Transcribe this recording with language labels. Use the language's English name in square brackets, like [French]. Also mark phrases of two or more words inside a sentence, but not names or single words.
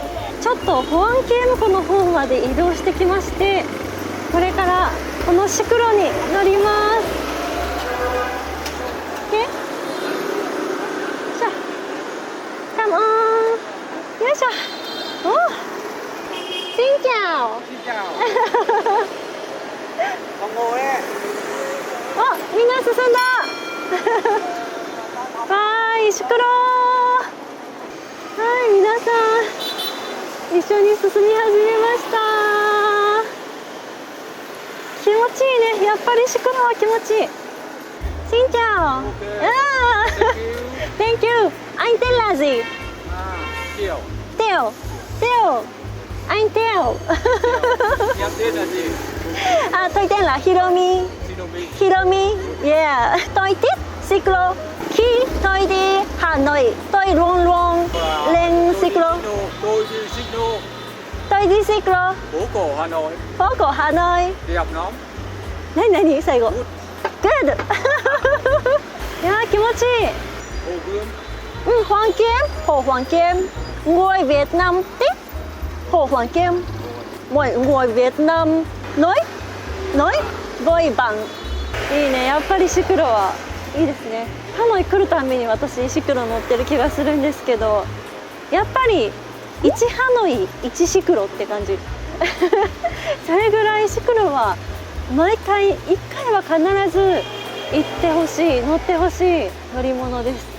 [Japanese] ちょっと保安系向こうの方まで移動してきまして、これからこのシクロに乗ります。 [English] Come on! [Japanese] よいしょ。 [Vietnamese] お、Xin chào. Xin chào. Không ngồi ấy. [Japanese] あ、みんな進んだ。わーい、シクロー。はい、皆さん一緒に進み始めました。気持ちいいね。やっぱりシクロは気持ちいい。 [Vietnamese] Xin chào. [English] Thank you. [Vietnamese] Anh tên là gì? Kiều. Teo. Teo. Anh Teo. Em tên là gì? À, tôi tên là Hiromi. Hiromi. Yeah. Tôi thích xích-lô. Khi tôi đi Hà Nội, tôi luôn luôn lên xích-lô. Tôi đi xích-lô. Tôi đi xích-lô. Phố cổ Hà Nội. Phố cổ Hà Nội. Đẹp lắm. [Japanese] 何最後。Good. いやー気持ちいい。 [Vietnamese] Hồ Gươm. Hoàn Kiếm, Hồ Hoàn Kiếm. Người Việt Nam thích Hồ Hoàn Kiếm. Mọi người Việt Nam nói với bạn. [Japanese] いいね、やっぱりシクロはいいですね。ハノイ来るたびに私シクロ乗ってる気がするんですけど、やっぱり1ハノイ1シクロって感じ。それぐらいシクロは毎回1回は必ず行ってほしい、乗ってほしい乗り物です。